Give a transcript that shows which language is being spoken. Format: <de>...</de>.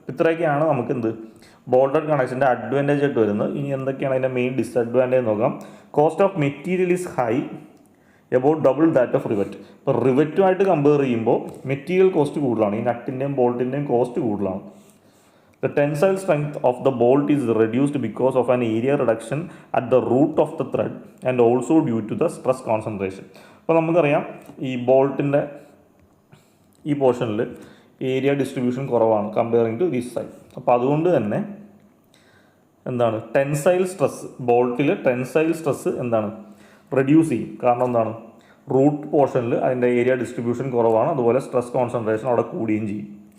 <ml>ഇത്രയൊക്കെയാണ് നമുക്ക് bolted കണക്ഷൻ്റെ advantage ആയിട്ട് വരുന്നത്. ഇനി എന്തൊക്കെയാണ് അതിൻ്റെ മെയിൻ ഡിസഡ്വാൻറ്റേജ് നോക്കാം.</ml> <en>Cost of material is high, about double that of rivet.</en> <ml>ഇപ്പോൾ റിവറ്റുമായിട്ട് കമ്പയർ ചെയ്യുമ്പോൾ മെറ്റീരിയൽ കോസ്റ്റ് കൂടുതലാണ്, ഈ നട്ടിൻ്റെയും ബോൾട്ടിൻ്റെയും കോസ്റ്റ് കൂടുതലാണ്.</ml> <en>The tensile strength of the bolt is reduced because of an area reduction at the root of the thread and also due to the stress concentration.</en> <ml>അപ്പോൾ നമുക്കറിയാം ഈ ബോൾട്ടിൻ്റെ ഈ പോർഷനിൽ ഏരിയ ഡിസ്ട്രിബ്യൂഷൻ കുറവാണ്</ml> <en>Comparing to this side.</en> <ml>അപ്പോൾ അതുകൊണ്ട് തന്നെ tensile stress, ബോൾട്ടിൽ tensile stress reduce ചെയ്യും. കാരണം റൂട്ട് പോർഷനിൽ അതിൻ്റെ ഏരിയ ഡിസ്ട്രിബ്യൂഷൻ കുറവാണ്, അതുപോലെ സ്ട്രെസ് കോൺസെൻട്രേഷൻ അവിടെ കൂടുകയും ചെയ്യും.</ml>